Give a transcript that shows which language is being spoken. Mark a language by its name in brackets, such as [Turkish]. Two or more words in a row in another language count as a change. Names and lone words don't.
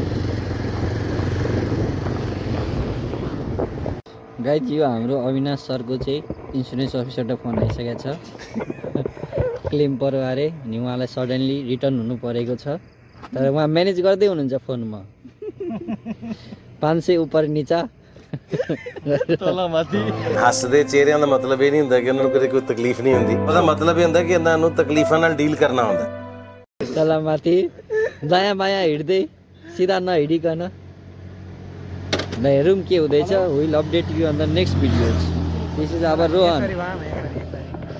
[Nepali] गाइज, यो हाम्रो अविनाश सरको चाहिँ [English] insurance officerबाट [Nepali] फोन आइसकेको छ। क्लेम पऱ्यो अरे अनि उहाँलाई [English] suddenly return [Nepali] हुनु परेको छ, तर उहाँ म्यानेज गर्दै हुनुहुन्छ फोनमा। [Hindi] 500 उपर निचा [Punjabi] ਹੱਸਦੇ ਚਿਹਰਿਆਂ ਦਾ ਮਤਲਬ ਇਹ ਨਹੀਂ ਹੁੰਦਾ ਕਿ ਉਹਨਾਂ ਨੂੰ ਕਦੇ ਕੋਈ ਤਕਲੀਫ ਨਹੀਂ ਹੁੰਦੀ। ਉਹਦਾ ਮਤਲਬ ਇਹ ਹੁੰਦਾ ਕਿ ਇਹਨਾਂ ਨੂੰ ਤਕਲੀਫਾਂ ਨਾਲ ਡੀਲ ਕਰਨਾ ਹੁੰਦਾ। [Nepali] तलमाथि दायाँ बायाँ हिँड्दै सिधा नहिँडिकन ल हेरौँ के हुँदैछ। [English] will update you on the next videos. this is our Rohan.